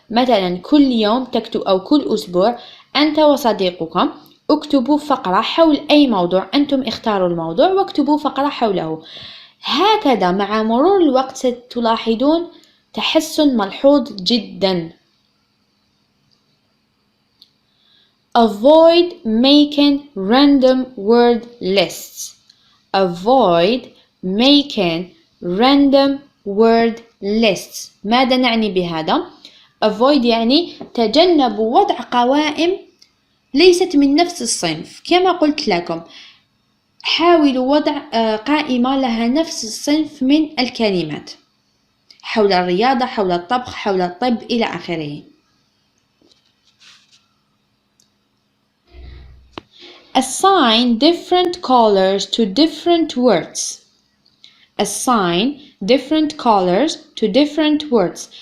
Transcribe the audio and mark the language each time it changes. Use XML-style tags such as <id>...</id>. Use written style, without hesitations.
<ar>مثلا كل يوم تكتب أو كل أسبوع أنت وصديقك اكتبوا فقرة حول أي موضوع، أنتم اختاروا الموضوع واكتبوا فقرة حوله. هكذا مع مرور الوقت ستلاحظون تحسن ملحوظ جدا.</ar> <en>Avoid making random word lists. Avoid making random word lists.</en> <ar>ماذا نعني بهذا؟ Avoid يعني تجنبوا وضع قوائم ليست من نفس الصنف. كما قلت لكم حاولوا وضع قائمة لها نفس الصنف من الكلمات حول الرياضة، حول الطبخ، حول الطب إلى آخره.</ar> <en>Assign different colors to different words. Assign different colors to different words.</en>